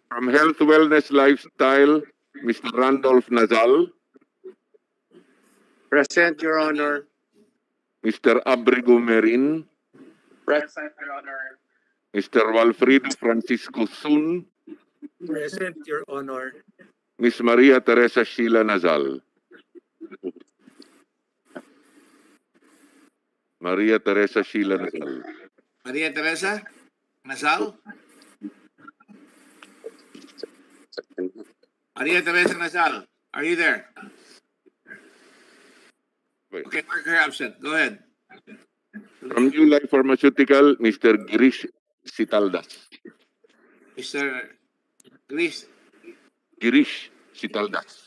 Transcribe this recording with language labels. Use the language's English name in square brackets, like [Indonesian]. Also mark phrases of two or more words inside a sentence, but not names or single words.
[English] From Health Wellness Lifestyle, Mr. Randolph Nazal. Present, Your Honor. Mr. Abrigo Merin. Present, Your Honor. Mr. Walfrido Francisco Sun. Present, Your Honor. Miss Maria Teresa Sheila Nazal. Maria Teresa Sheila Nazal. Maria Teresa Nazal. Maria Teresa Nazal, are you there? Okay, mark her absent. Go ahead. From New Life Pharmaceutical, Mr. Girish Sitaldas. Mr. Girish. Girish Sitaldas.